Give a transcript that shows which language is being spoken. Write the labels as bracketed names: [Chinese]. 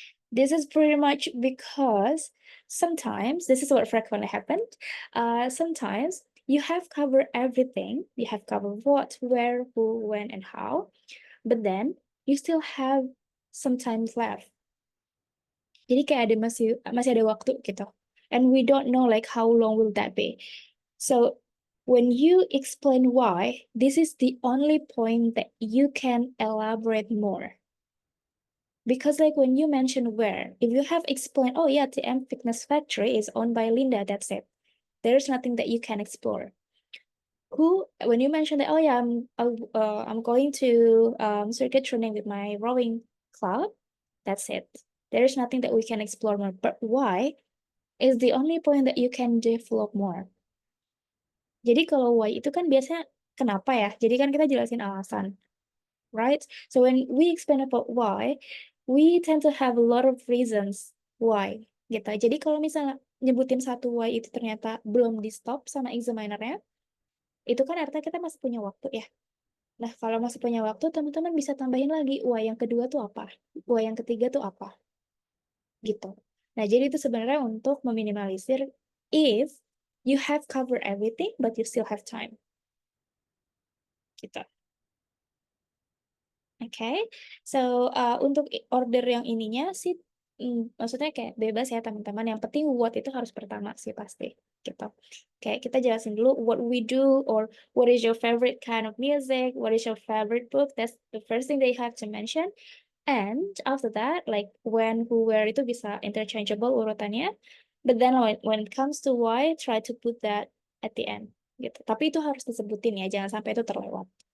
[English] This is pretty much because sometimes, this is what frequently happened, sometimes you have covered everything, you have covered what, where, who, when, and how, but then you still have some time left. [Indonesian] Jadi kayak ada masih ada waktu gitu. [English] And we don't know like how long will that be. So when you explain why, this is the only point that you can elaborate more. Because like when you mention where, if you have explained, oh yeah, the M Fitness Factory is owned by Linda, that's it. There's nothing that you can explore. Who, when you mention that, oh yeah, I'm going to circuit training with my rowing club, that's it. There's nothing that we can explore more. But why is the only point that you can develop more. [Indonesian] Jadi kalau why itu kan biasanya kenapa ya. Jadi kan kita jelasin alasan, right? [English] So when we explain about why, we tend to have a lot of reasons why gitu. [Indonesian] Jadi kalau misalnya nyebutin satu why itu ternyata belum di stop sama examinernya, itu kan artinya kita masih punya waktu ya. Nah, kalau masih punya waktu, teman-teman bisa tambahin lagi, why yang kedua tuh apa? Why yang ketiga tuh apa? Gitu. Nah, jadi itu sebenarnya untuk meminimalisir [English] if you have covered everything, but you still have time. [Indonesian] Gitu. Oke, so untuk order yang ininya sih, maksudnya kayak bebas ya teman-teman. Yang penting what itu harus pertama sih pasti, gitu. Kayak kita jelasin dulu [English] what we do or what is your favorite kind of music, what is your favorite book. That's the first thing they have to mention. And after that, like when, who, where [Indonesian] itu bisa interchangeable urutannya. [English] But then when it comes to why, try to put that at the end, gitu. [Indonesian] Tapi itu harus disebutin ya, jangan sampai itu terlewat.